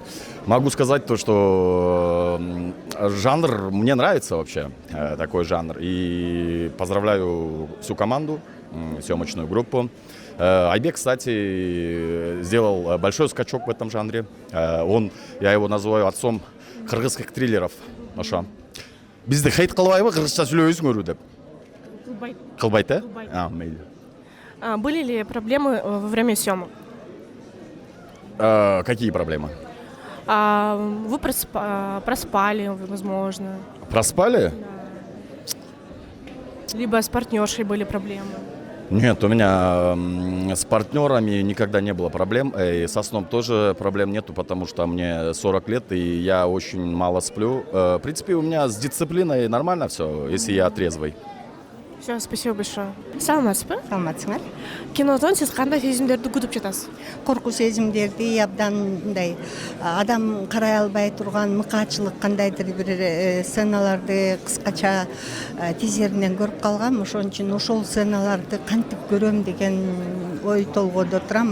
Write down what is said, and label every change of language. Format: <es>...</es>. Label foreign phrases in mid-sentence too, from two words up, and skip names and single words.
<ru>Могу сказать то, что жанр мне нравится вообще, такой жанр. И поздравляю всю команду, съемочную группу. Айбек, кстати, сделал большой скачок в этом жанре. Я его называю отцом кыргызских триллеров.</ru> <ky>Бизди хейт кылбайбы, кыргызча сүйлөбөйсүңөр деп. Кылбайт, а? Мейли.</ky> <ru>Были ли проблемы во время съемок? Какие проблемы? Вы проспали, возможно. Проспали? Да. Либо с партнершей были проблемы. Нет, у меня с партнерами никогда не было проблем. И со сном тоже проблем нету, потому что мне 40 лет, и я очень мало сплю. В принципе, у меня с дисциплиной нормально все, если я трезвый. Все, спасибо большое.</ru> <ky>Саламатсызбы? Саламатсыңар. Кинодон сиз кандай сезимдерди күтүп жатасыз? Коркуу сезимдерди, абдан мындай адам карай албай турган мыкаачылык кандайдыр бир сценаларды кыскача тизеринен көрүп калгам. Ошон үчүн ошол сценаларды кантип көрөм деген ой толгоодо турам.</ky>